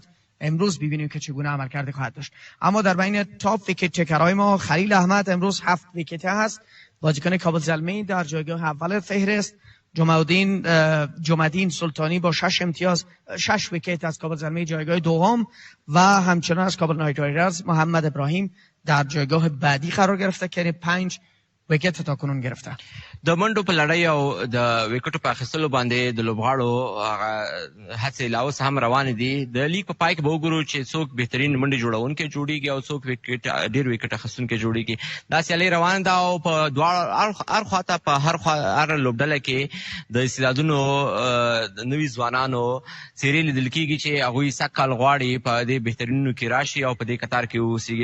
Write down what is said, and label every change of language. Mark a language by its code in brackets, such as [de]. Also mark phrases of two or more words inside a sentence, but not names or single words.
[fa] امروز ببینیم که چگونه عمل کرده خواهد داشت. اما در بین [en] top wicket [fa] چکرهای ما خلیل احمد امروز 7 ویکت هست، بازیکن کابل زلمی در جایگاه اول فهرست. جمعدین سلطانی با 6 امتیاز 6 ویکت از کابل زلمی جایگاه دوم و همچنان از کابل نایت رایدرز محمد ابراهیم در جایگاه بعدی قرار گرفته که 5 ویکت تا کنون گرفته. [ps] د منډو په لړۍ او د ویکټو په اخیستلو باندې د لوبغاړو هڅې لا اوس هم روانې دي. د لیګ په پای کې به وګورو چې څوک بهترین منډې جوړونکي جوړیږي او څوک ډېر ویکټ اخیستونکي جوړیږي. دا سیالي روانه ده او په دواړو هر خواته په هر لوبډله کې د استعدادونو نوي ځوانانو څېرې لیدل کېږي چې هغوی سږ کال غواړي په دې بهترینو کې راشي او په دې کتار کې واوسېږي.